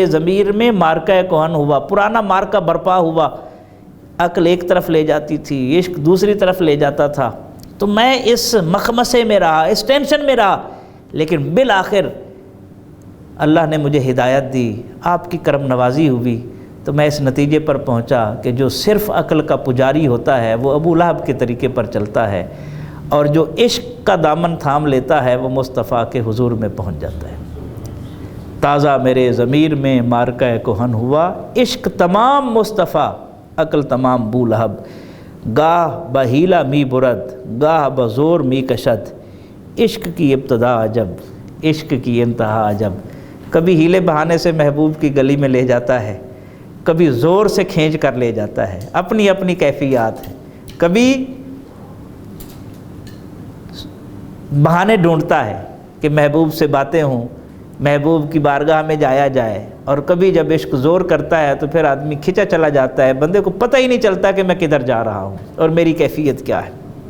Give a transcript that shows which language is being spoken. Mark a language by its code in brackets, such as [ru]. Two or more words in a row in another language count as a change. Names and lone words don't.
[ur] ضمیر میں مارکہ کہن ہوا، پرانا مارکہ برپا ہوا، عقل ایک طرف لے جاتی تھی، عشق دوسری طرف لے جاتا تھا، تو میں اس مخمسے میں رہا، اس ٹینشن میں رہا، لیکن بالآخر اللہ نے مجھے ہدایت دی، آپ کی کرم نوازی ہوئی، تو میں اس نتیجے پر پہنچا کہ جو صرف عقل کا پجاری ہوتا ہے وہ ابو لہب کے طریقے پر چلتا ہے، اور جو عشق کا دامن تھام لیتا ہے وہ مصطفیٰ کے حضور میں پہنچ جاتا ہے۔ تازہ میرے ضمیر میں مارکہ کہن ہوا، [fa] عشق تمام مصطفیٰ عقل تمام بو لہب، گاہ بہیلا می برد گاہ بزور می کشد، [ur] عشق کی ابتدا عجب عشق کی انتہا عجب۔ کبھی ہیلے بہانے سے محبوب کی گلی میں لے جاتا ہے، کبھی زور سے کھینچ کر لے جاتا ہے، اپنی اپنی کیفیات ہیں۔ کبھی بہانے ڈھونڈتا ہے کہ محبوب سے باتیں ہوں، محبوب کی بارگاہ میں جایا جائے، اور کبھی جب عشق زور کرتا ہے تو پھر آدمی کھنچا چلا جاتا ہے، بندے کو پتہ ہی نہیں چلتا کہ میں کدھر جا رہا ہوں اور میری کیفیت کیا ہے۔